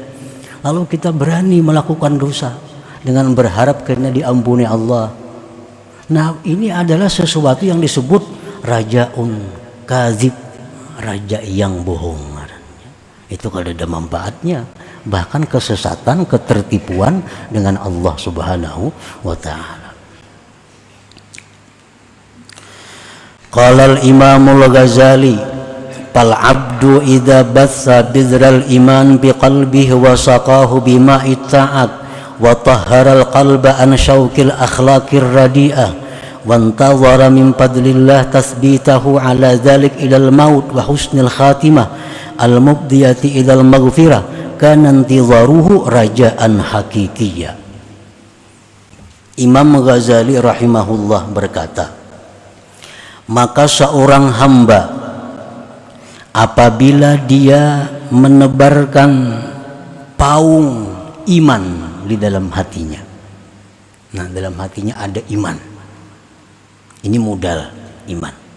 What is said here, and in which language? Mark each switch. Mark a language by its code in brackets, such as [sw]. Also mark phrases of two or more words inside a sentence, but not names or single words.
[id] Lalu kita berani melakukan dosa dengan berharap karena diampuni Allah. Nah, ini adalah sesuatu yang disebut [ar] رجاء كاذب, [id] raja yang bohong. Itu kalau ada manfaatnya, bahkan kesesatan, ketertipuan dengan Allah [ar] سبحانه وتعالى. قال الإمام الغزالي فالعبد إذا بث بذر الإيمان بقلبه وسقاه بماء الطاعات وطهر القلب عن شوق الأخلاق الرديئة وانتظر من فضل الله تثبيته على ذلك إلى الموت وحسن الخاتمة المفضية إلى المغفرة كان انتظاره رجاء حقيقيا. [id] Imam Ghazali rahimahullah berkata, maka seorang hamba apabila dia menebarkan paung iman di dalam hatinya, nah dalam hatinya ada iman, ini modal iman,